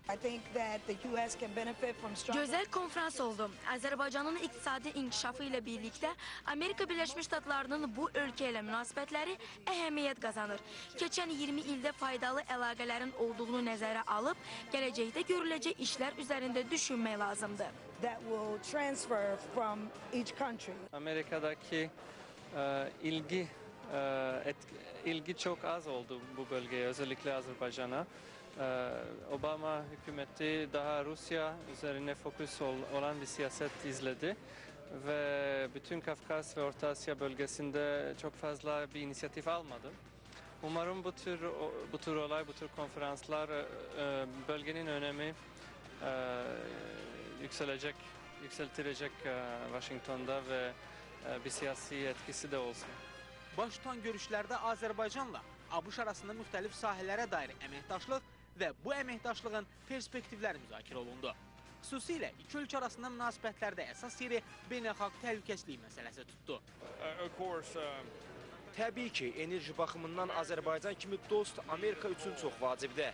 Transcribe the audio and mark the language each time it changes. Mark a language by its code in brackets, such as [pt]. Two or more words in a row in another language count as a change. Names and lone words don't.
[az] Gözəl konferans oldu. Azərbaycanın iqtisadi inkişafı ilə birlikdə Amerika Birləşmiş Ştatlarının bu ölkə ilə münasibətləri əhəmiyyət qazanır. Keçən 20 ildə faydalı əlaqələrin olduğunu nəzərə alıb, gələcəkdə görüləcək işlər üzərində düşünmək lazımdır. [tr] Amerika'daki ilgi çok az oldu bu bölgeye, özellikle Azerbaycan'a. Obama hükümeti daha Rusya üzerine fokus olan bir siyaset izledi ve bütün Kafkas ve Orta Asya bölgesinde çok fazla bir inisiyatif almadı. Umarım bu tür olay, bu tür konferanslar bölgenin önemi yükseltirecek Washington'da ve bir siyasi etkisi de olsun. [az] Baş tutan görüşlərdə Azərbaycanla ABŞ arasında müxtəlif sahələrə dair əməkdaşlıq və bu əməkdaşlığın perspektivləri müzakirə olundu. Xüsusilə iki ölkə arasında münasibətlərdə əsas yeri beynəlxalq təhlükəsizlik məsələsi tutdu. Təbii ki, enerji baxımından Azərbaycan kimi dost Amerika üçün çox vacibdir.